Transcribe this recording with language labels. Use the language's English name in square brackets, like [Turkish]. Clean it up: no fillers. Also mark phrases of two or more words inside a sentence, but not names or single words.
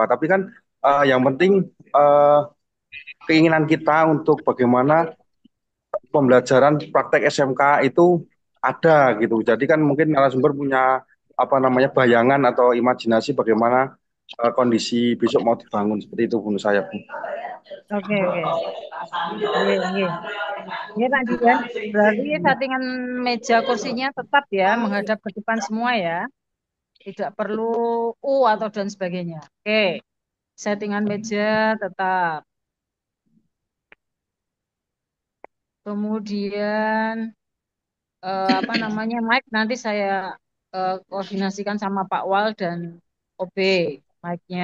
[Indonesian] Tapi kan yang penting keinginan kita untuk bagaimana pembelajaran praktek SMK itu ada gitu. Jadi kan mungkin narasumber punya apa namanya bayangan atau imajinasi bagaimana kondisi besok mau dibangun seperti itu menurut saya Bu. Oke, oke. [Javanese] Nggih, nggih. [Indonesian] Nggih, Pak Dian. Berarti settingan meja kursinya tetap ya menghadap ke depan semua ya. Tidak perlu U atau dan sebagainya. Oke. Settingan meja tetap. Kemudian apa namanya mic nanti saya koordinasikan sama Pak Wal dan OB mic-nya.